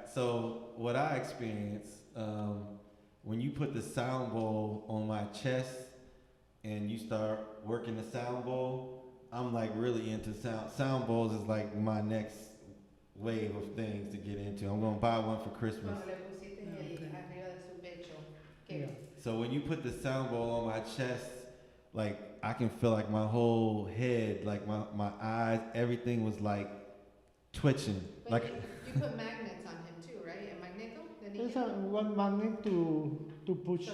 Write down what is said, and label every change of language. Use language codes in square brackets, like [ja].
[en] So what I experienced when you put the sound bowl on my chest and you start working the sound bowl, I'm like really into sound. Sound bowls is like my next wave of things to get into. I'm gonna buy one for Christmas. [es] Cuando le pusiste arriba de su pecho. [en] Yeah. So when you put the sound bowl on my chest, like I can feel like my whole head, like my eyes, everything was like twitching. But Like you put magnets on him too, right? [es] A magneto? [en] There's one magnet to push